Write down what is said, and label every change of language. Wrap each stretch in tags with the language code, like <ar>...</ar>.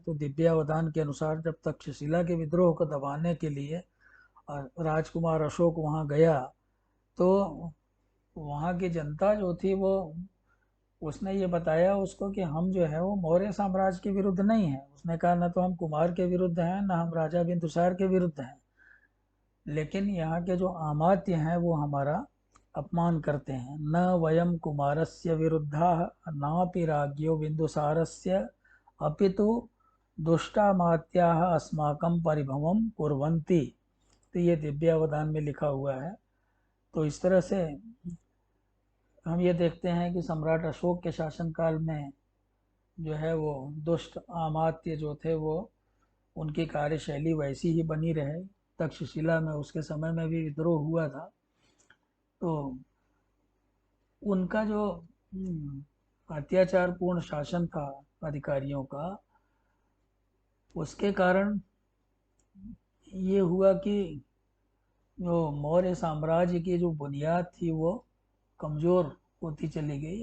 <hi>तो दिव्यावदान के अनुसार जब तक्षशिला के विद्रोह को दबाने के लिए राजकुमार अशोक वहाँ गया तो वहाँ की जनता जो थी वो उसने ये बताया उसको कि हम जो है वो मौर्य साम्राज्य के विरुद्ध नहीं है। उसने कहा न तो हम कुमार के विरुद्ध हैं, न हम राजा बिंदुसार के विरुद्ध हैं, लेकिन यहाँ के जो अमात्य हैं वो हमारा अपमान करते हैं।</hi> <sa>न वयम कुमारस्य विरुद्धाः नापि राज्ञो बिंदुसारस्य अपितु दुष्टामात्याः अस्माकं परिभवम कुर्वन्ति।</sa> <hi>तो ये दिव्यावदान में लिखा हुआ है। तो इस तरह से हम ये देखते हैं कि सम्राट अशोक के शासनकाल में जो है वो दुष्ट अमात्य जो थे वो उनकी कार्यशैली वैसी ही बनी रहे। तक्षशिला में उसके समय में भी विद्रोह हुआ था। तो उनका जो अत्याचारपूर्ण शासन था अधिकारियों का, उसके कारण ये हुआ कि जो मौर्य साम्राज्य की जो बुनियाद थी वो कमज़ोर होती चली गई।</hi>